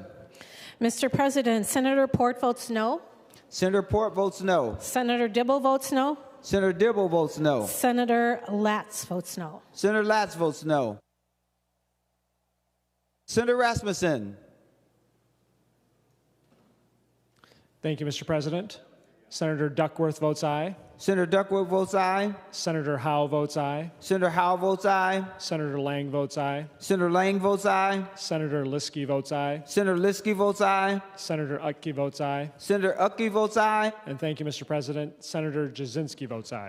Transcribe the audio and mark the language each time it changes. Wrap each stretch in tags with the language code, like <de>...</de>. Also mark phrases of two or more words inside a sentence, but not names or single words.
<en>Mr. President, Senator Port votes no. Senator Port votes no. Senator Dibble votes no. Senator Dibble votes no. Senator Latz votes no. Senator Latz votes no. Senator Rasmussen. Thank you, Mr. President. Senator Duckworth votes aye. Senator Duckworth votes aye. Senator Howe votes aye. Senator Howe votes aye. Senator Lang votes aye. Senator Lang votes aye. Senator Liskey votes aye. Senator Liskey votes aye. Senator Utke votes aye. Senator Utke votes aye. And thank you, Mr. President. Senator Cwodzinski votes aye.</en>